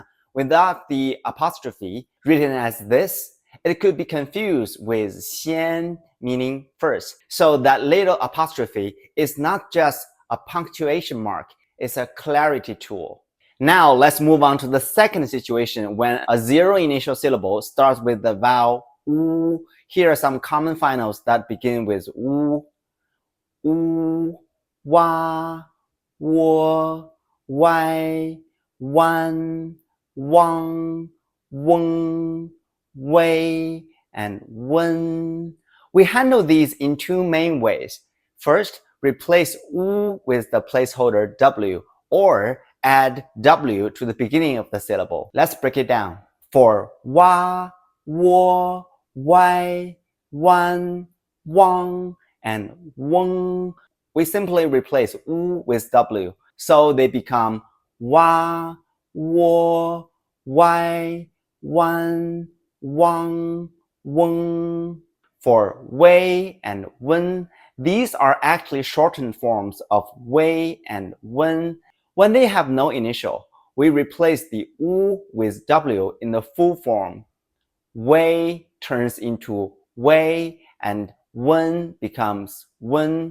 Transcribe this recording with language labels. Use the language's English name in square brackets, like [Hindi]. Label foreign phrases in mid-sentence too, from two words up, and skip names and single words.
[English] Without the apostrophe written as this, it could be confused with xian, meaning first. So that little apostrophe is not just a punctuation mark, it's a clarity tool. Now let's move on to the second situation when a zero initial syllable starts with the vowel u. Here are some common finals that begin with u. U, wa, wo, wai, wan, wang, weng, wei, and wen. We handle these in 2 main ways. First, replace u with the placeholder w, or add w to the beginning of the syllable. Let's break it down. For wa, wo, wai, wan, wang, and weng, we simply replace u with w, so they become wa, wo, wai, wan, wang, weng. For wei and wen, these are actually shortened forms of wei and wen. When they have no initial, we replace the u with w in the full form. Wei turns into wei and wen becomes wen.